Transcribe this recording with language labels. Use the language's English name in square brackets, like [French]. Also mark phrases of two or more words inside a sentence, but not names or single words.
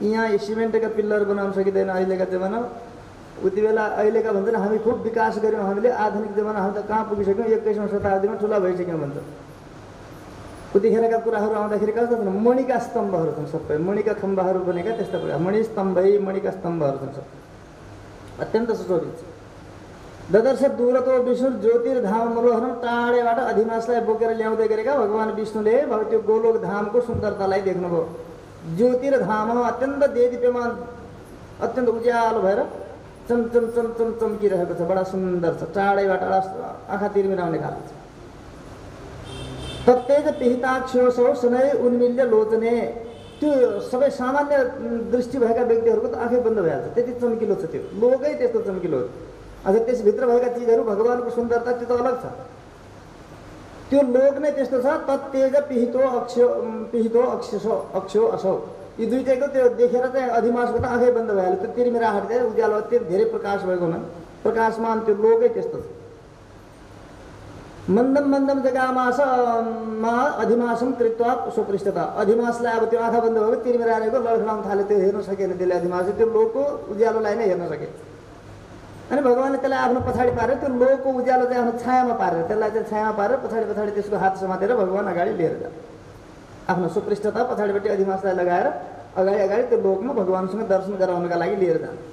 [Nepali] यहाँ सिमेन्टका पिल्लर बनाउन सकिँदैन अहिलेका जमाना। उति बेला अहिलेका भन्छन् हामी खुब विकास गर्यौँ, हामीले आधुनिक जमाना हामी त कहाँ पुगिसक्यौँ, 21औं शताब्दीमा ठुला भइसक्यौँ भन्छ। उतिखेरका कुराहरू आउँदाखेरि कस्तो छन्, मणिका स्तम्भहरू छन्, सबै मणिका खम्बाहरू बनेका त्यस्ता कुरा। मणिस्तम्भै मणिका स्तम्भहरू छन्, अत्यन्त सुशोभित छ। [Sanskrit] ददर्श दूरतो विष्णु ज्योतिर्धाम मनोहरम, [Nepali] टाढेबाट अधिमासलाई बोकेर ल्याउँदै गरेका भगवान विष्णुले त्यो गोलोक धामको सुन्दरतालाई देख्नुभयो। ज्योतिर्धाम अत्यन्त देदीप्यमान, अत्यन्त उज्यालो भएर चमचम चमचम चम्किरहेको छ, बडा सुन्दर छ। टाढैबाट आँखा तिर्मिराउने खालको छ। [Sanskrit] तत्तेज पिहिताक्षोसौ शनै उन्मिल्य लोचने, [Nepali] त्यो सबै सामान्य दृष्टि भएका व्यक्तिहरूको त आँखै बन्द भइहाल्छ, त्यति चम्किलो छ त्यो लोकै, त्यस्तो चम्किलो हो। अझ त्यसभित्र भएका चिजहरू भगवानको सुन्दरता त्यो त अलग छ। त्यो लोक नै त्यस्तो छ। [Sanskrit] तत्तेज पिहितो अक्षो असौ, [Nepali] यी दुईटैको त्यो देखेर चाहिँ अधिमासको त आँखै बन्द भइहाल्यो। त्यो तिर्मिराहट चाहिँ उज्यालो अत्यन्त धेरै प्रकाश भएको हुनाले प्रकाशमान त्यो लोकै त्यस्तो छ। [Sanskrit] मन्दम मन्दम जगामासमा अधिमासम कृत्वा स्वपृष्ठता, [Nepali] अधिमासलाई अब त्यो आँखा बन्द भएको तिर्मिराएको लडखडाउन थाल्यो, त्यो हेर्न सकेन त्यसले अधिमास, त्यो लोकको उज्यालोलाई नै हेर्न सके। अनि भगवानले त्यसलाई आफ्नो पछाडि पारेर त्यो लोकको उज्यालो चाहिँ आफ्नो छायामा पारेर, त्यसलाई चाहिँ छायामा पारेर पछाडि पछाडि त्यसको हात समातेर भगवान अगाडि लिएर जा, आफ्नो सुपृष्ठता पछाडिपट्टि अधिमासलाई लगाएर अगाडि अगाडि त्यो लोकमा भगवानसँग दर्शन गराउनका लागि लिएर जान्छ।